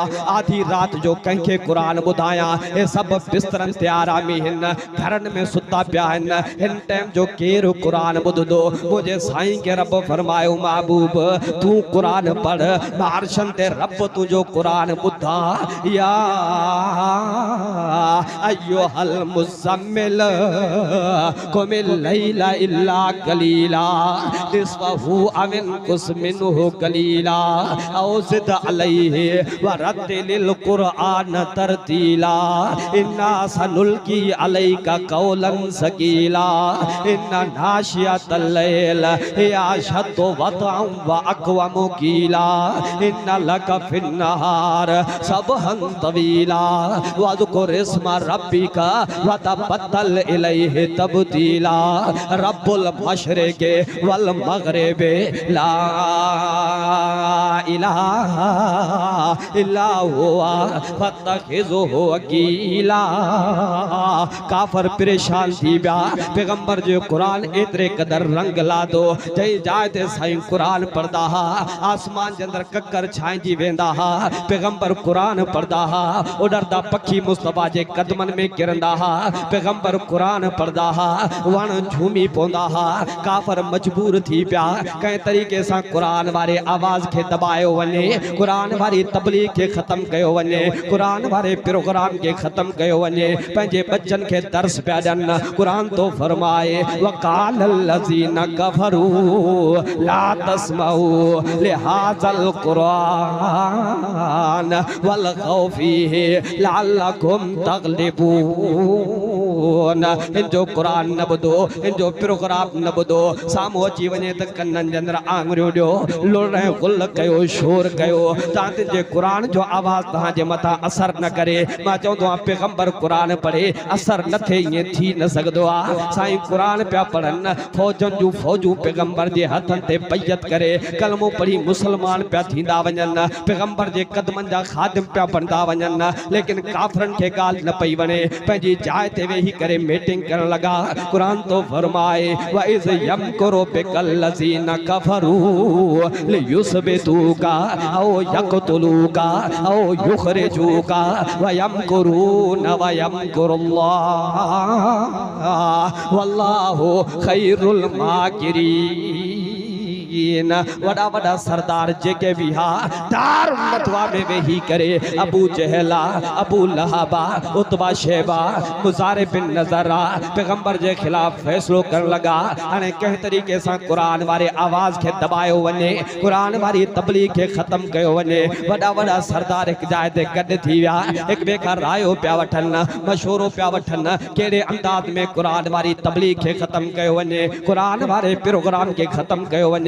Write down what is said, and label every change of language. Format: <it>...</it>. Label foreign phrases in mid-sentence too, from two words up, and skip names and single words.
<sd>आधी रात जो कंहिंखे कुरान ॿुधायां, हे सभु बिस्तरनि ते आरामी हिन, घरनि में सुता पिया आहिनि, हिन टाइम जो केरु कुरान ॿुधंदो। मुंहिंजे साईं खे रब फरमायो, महबूब तूं कुरान पढ़, अर्शन ते रब तुंहिंजो कुरान ॿुधा।</sd> <ar>يا أيها المزمل قم الليل إلا قليلا نصفه أو انقص منه قليلا أو زد عليه ورتل القرآن ترتيلا إنا سنلقي عليك قولا ثقيلا إن ناشئة الليل هي أشد وطئا وأقوم قيلا إن لك في النهار سبحا طويلا واذكر اسم ربك وتبتل إليه تبتيلا رب المشرق والمغرب لا إله إلا هو فاتخذه وكيلا.</ar> <sd>काफ़र परेशान थी विया, पैगंबर जो कुरान एतिरे क़दर रंग लादो, जंहिं जाइ ते साईं कुरान पढ़दा हा आसमान जे अंदरि ककर छांइजी वेंदा हा। पैगंबर कुरान पढ़दा हा, उॾरदा पखी मुस्तफ़ा जे क़दमनि में किरंदा हा। पैगंबर कुरान पढ़दा हा, वण झूमी पवंदा हा। काफ़र मजबूर थी पिया, कंहिं तरीक़े सां कुरान वारे आवाज़ खे दबायो वञे, कुरान वारी तबलीग खे ख़त्म कयो वञे, कुरान वारे प्रोग्राम खे ख़त्म कयो वञे, पंहिंजे बच्चन खे दर्स पिया ॾियनि। कुरान तो फरमाए</sd> <ar>وقال الذين كفروا لا تسمعوا لهذا القرآن والغوا فيه لعلكم تغلبون.</ar> <sd>इनजो क़ुरान न ॿुधो, इनजो प्रोग्राम न ॿुधो, साम्हूं अची वञे त कननि जे अंदरि आङुरियूं ॾियो, लुड़ गुल कयो, शोर कयो, तां जे क़ुरान जो आवाज़ तव्हांजे मथां असर न करे। मां चवंदो आहियां पैगंबर क़ुरान पढ़े असर न थिए, ईअं थी न सघंदो आहे। साईं क़ुरान पिया पढ़नि, फौजनि जूं फौजूं पैगंबर जे हथनि ते बैयत करे कलमो पढ़ी मुसलमान पिया थींदा वञनि, पैगंबर जे कदमनि जा खादिम पिया बनदा वञनि, लेकिन काफ़रनि खे ॻाल्हि न पई वणे, पंहिंजी जाइ ते वेही करे मीटिंग करण लॻा। क़ुरान तो फरमाए</sd> <ar>وإذ يمكر بك الذين كفروا ليثبتوك أو يقتلوك أو يخرجوك ويمكرون ويمكر الله والله خير الماكرين.</ar> <sd>वड़ा वड़ा सरदार जेके भी हा दार मतवा में वेही करे अबू जहला, अबू लहाबा, उतबा शेबा, मुज़ारे बिन नज़रा पैगंबर जे खिलाफ फैसलो कर लगा। हाणे कंहिं तरीक़े सां क़ुरान वारे आवाज़ खे दबायो वञे, क़ुरान वारी तबलीग खे ख़त्म कयो वञे। वॾा वॾा सरदार हिकु जाइ ते गॾु थी विया, हिक ॿिए खां रायो पिया वठनि, मशवरो पिया वठनि, कहिड़े अंदाज़ में क़ुरान वारी तबलीग खे ख़त्म कयो वञे, क़ुरान वारे प्रोग्राम खे ख़त्म कयो वञे।</sd>